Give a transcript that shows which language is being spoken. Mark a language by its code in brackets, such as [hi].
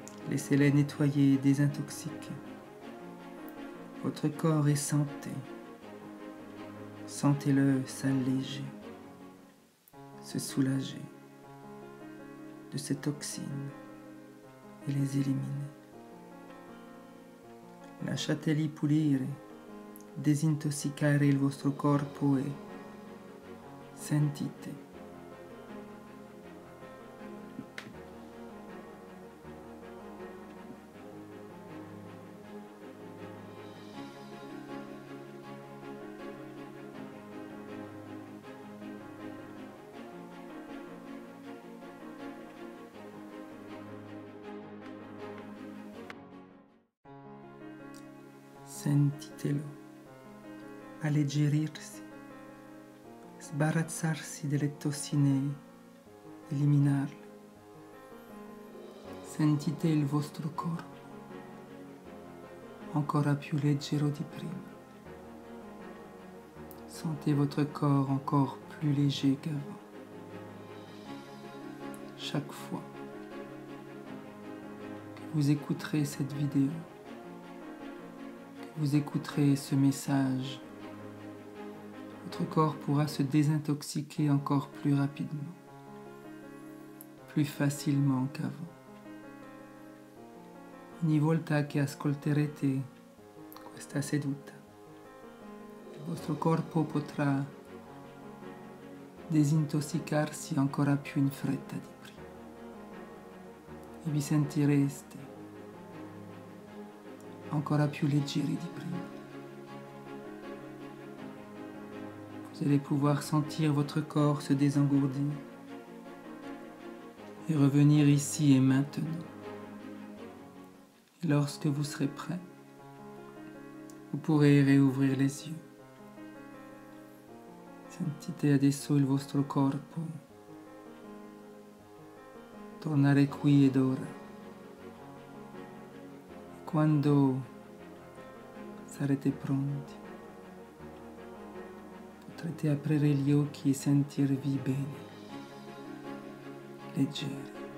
[fr] Laissez-les nettoyer et désintoxiquer. Votre corps est santé. Sentez-le s'alléger, se soulager de ces toxines et les éliminer. [it] Lasciateli pulire, disintossicare il vostro corpo e sentite. Sentitelo alleggerirsi, sbarazzarsi delle tossine, eliminarle. Sentite il vostro corpo ancora più leggero di prima. [fr] Sentez votre corps encore plus léger qu'avant. Chaque fois que vous écouterez cette vidéo, vous écouterez ce message, votre corps pourra se désintoxiquer encore plus rapidement, plus facilement qu'avant. [it] Ogni volta che ascolterete questa seduta, il vostro corpo potrà disintossicarsi ancora più in fretta di prima e vi sentireste ancora più leggeri di prima. [fr] Vous allez pouvoir sentir votre corps se désengourdir et revenir ici et maintenant. Et lorsque vous serez prêt, vous pourrez réouvrir les yeux. [it] Sentite adesso il vostro corpo tornare qui ed ora. Quando sarete pronti, potrete aprire gli occhi e sentirvi bene, leggeri,